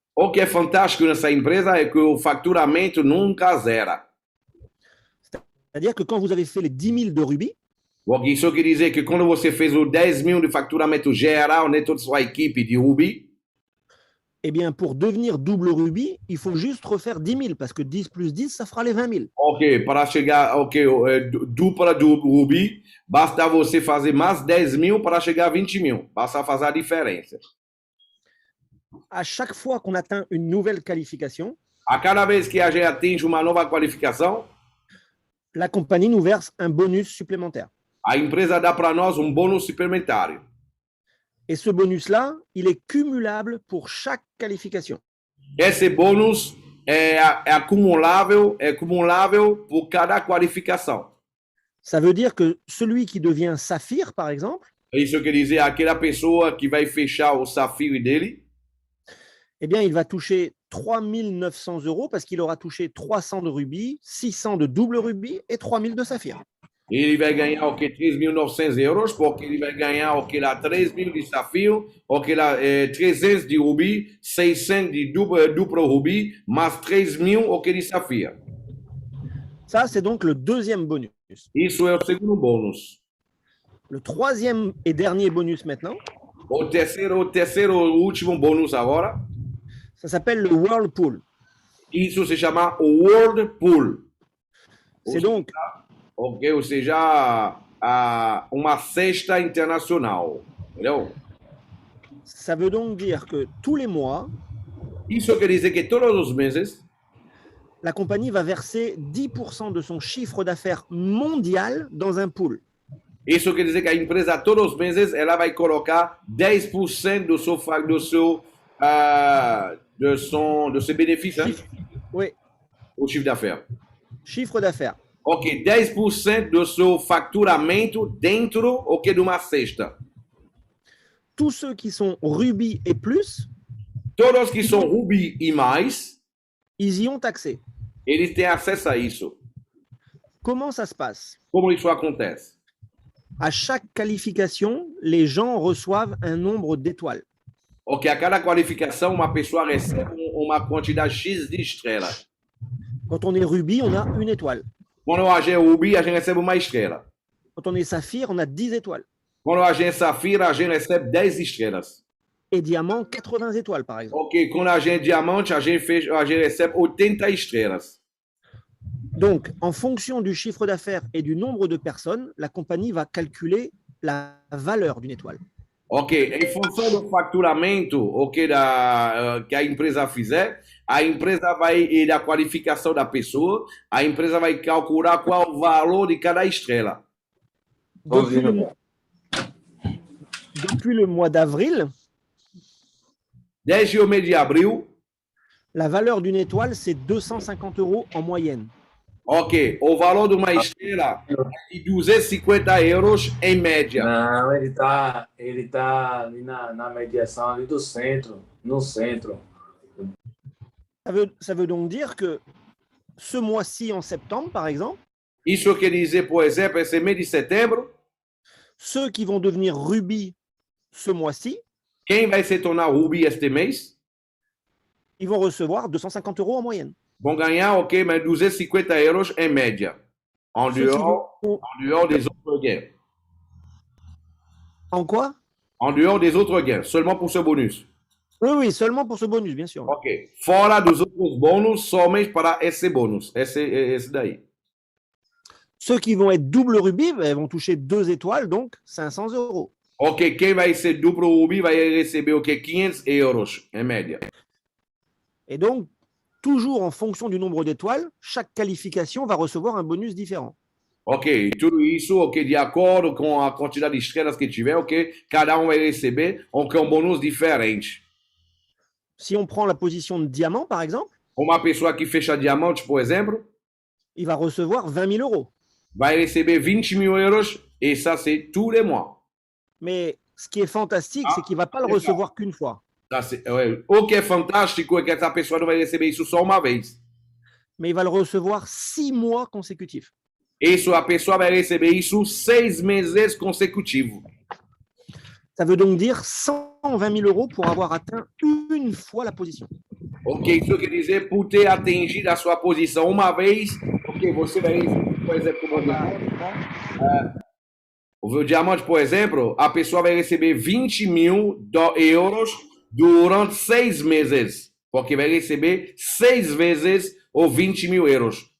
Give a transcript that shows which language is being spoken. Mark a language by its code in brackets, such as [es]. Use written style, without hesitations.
[pt] O que é fantástico nessa empresa é que o faturamento nunca zera. [fr] C'est-à-dire que quand vous avez fait les 10 000 de rubis, [pt] Porque isso quer dizer que quando você fez o 10 mil de faturamento geral, né, toda a sua equipe de ruby, [fr] eh bien, pour devenir double rubis, il faut juste refaire 10 000 parce que 10 plus 10, ça fera les 20 000. [pt] ok, para chegar, dupla do ruby, basta você fazer mais 10 mil para chegar a 20 mil. Basta fazer a diferença. [fr] À chaque fois qu'on atteint une nouvelle qualification, [pt] A cada vez que a gente atinge uma nova qualificação, [fr] la compagnie nous verse un bonus supplémentaire. [pt] a empresa dá para nós bônus suplementário. [fr] Et ce bonus-là, il est cumulable pour chaque qualification. [pt] Esse bônus é acumulável por cada qualificação. [fr] Ça veut dire que celui qui devient saphir, par exemple, [pt] Isso quer dizer aquela pessoa que vai fechar o safiro dele, [fr] eh bien, il va toucher 3 900 € parce qu'il aura touché 300 de rubis, 600 de double rubis et 3 000 de saphir. [pt] ele vai ganhar 3.900 euros, porque ele vai ganhar lá 3 mil de safiro, lá 300 de rubi, 600 de duplo rubi, mais 3 mil de safiro. [fr] Ça, c'est donc le deuxième bonus. [pt] Isso é o segundo bônus. [fr] Le troisième et dernier bonus maintenant, [pt] O terceiro último bônus agora, [fr] ça s'appelle le Whirlpool. [pt] isso se chama o World Pool. [fr] C'est donc [pt] Ou seja, uma cesta internacional. Entendeu? [fr] Ça veut donc dire que tous les mois, [pt] Isso quer dizer que todos os meses, [fr] la compagnie va verser 10% de son chiffre d'affaires mondial dans un pool. [pt] isso quer dizer que a empresa todos os meses ela vai colocar 10% do seu benefício, hein? [fr] Oui, O chiffre d'affaires. chiffre d'affaires. [pt] Ok, 10% do seu faturamento dentro de uma cesta. [fr] Tous ceux qui sont rubis et plus, [pt] Todos que são ruby e mais, [fr] ils y ont accès. [pt] eles têm acesso a isso. [fr] Comment ça se passe? [pt] Como isso acontece? [fr] À chaque qualification, les gens reçoivent un nombre d'étoiles. [pt] Ok, a cada qualificação uma pessoa recebe uma quantidade X de estrelas. [fr] Quand on est rubis, on a une étoile. [pt] Quando a gente é ruby, a gente recebe uma estrela. [fr] Quand on est saphir, on a 10 étoiles. [pt] Quando a gente é safira, a gente recebe 10 estrelas. [fr] Et diamant, 80 étoiles, par exemple. [pt] Ok, quando a gente é diamante, a gente recebe 80 estrelas. [fr] Donc, en fonction du chiffre d'affaires et du nombre de personnes, la compagnie va calculer la valeur d'une étoile. [pt] Ok, em função do faturamento que a empresa fizer, a empresa vai, e da qualificação da pessoa, a empresa vai calcular qual o valor de cada estrela. [fr] Depuis le mois d'avril, [pt] Desde o mês de abril, [fr] la valeur d'une étoile, c'est 250 € en moyenne. [pt] Ok, o valor de uma esteira é de 250 euros em média. Não, ele tá ali na mediação ali do centro, no centro. [fr] Ça veut donc dire que ce mois-ci, en septembre, par exemple, [pt] Isso quer dizer, por exemplo, esse mês de setembro, [fr] ceux qui vont devenir rubis ce mois-ci, [pt] quem vai se tornar Ruby este mês [fr] ils vont recevoir 250 euros en moyenne. [pt] vão ganhar, ok, mas 250 euros em média, [fr] en Ceux qui dehors des autres gains. En quoi? En dehors des autres gains, seulement pour ce bonus. Oui, oui, seulement pour ce bonus, bien sûr. [pt] Ok, fora dos outros bônus, somente para esse bônus, esse daí. [fr] Ceux qui vont être double rubis, ils vont toucher 2 étoiles, donc 500 euros. [pt] Ok, quem vai ser duplo Ruby vai receber o que? 500 euros em média. [fr] Et donc, toujours en fonction du nombre d'étoiles, chaque qualification va recevoir un bonus différent. [pt] Ok, tudo isso, ok, de acordo com a quantidade de estrelas que tiver, ok, cada vai receber bônus diferente. [fr] Si on prend la position de diamant, par exemple, [pt] Uma pessoa que fecha diamante, por exemplo, [fr] il va recevoir 20 000 euros. [pt] vai receber 20 mil euros, [fr] et ça, c'est tous les mois. Mais ce qui est fantastique, c'est qu'il ne va pas le recevoir qu'une fois. [pt] O que é fantástico é que essa pessoa não vai receber isso só uma vez. [fr] Mais il va le recevoir 6 mois consécutifs. [pt] Isso, a pessoa vai receber isso 6 meses consecutivos. [fr] Ça veut donc dire 120 000 euros pour avoir atteint une fois la position. [pt] Ok, isso quer dizer, por ter atingido a sua posição uma vez, ok, você vai receber, por exemplo, o diamante, por exemplo, a pessoa vai receber 20 mil euros durante 6 meses, porque vai receber 6 vezes os 20 mil euros.